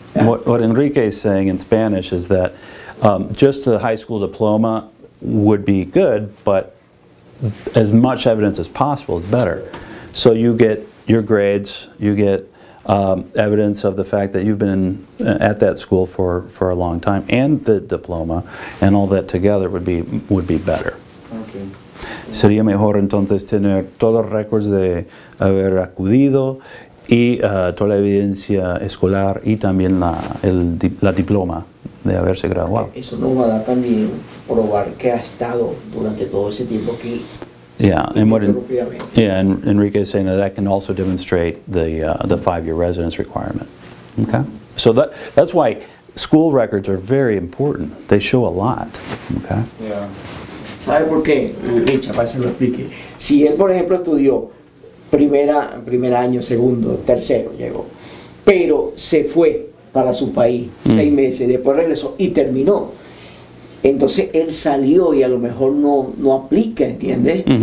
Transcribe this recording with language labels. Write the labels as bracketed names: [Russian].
[English] What Enrique is saying in Spanish is that just the high school diploma would be good, but as much evidence as possible is better. So you get your grades, you get evidence of the fact that you've been at that school for a long time, and the diploma, and all that together would be better. Okay. [Spanish] Sería mejor entonces tener todos los récords de haber acudido y toda la evidencia escolar y también la diploma de haberse graduado. Eso nos va a dar también probar que ha estado durante todo ese tiempo aquí. [English] Yeah, and Enrique is saying that can also demonstrate the 5-year residence requirement. Okay, so that's why school records are very important. They show a lot. Okay. Yeah. [Spanish] ¿Sabe por qué? Richard, para que se lo explique. Si él, por ejemplo, estudió primer año, segundo, tercero, llegó, pero se fue para su país 6 meses, después regresó y terminó. Entonces él salió y a lo mejor no aplica, ¿entiendes?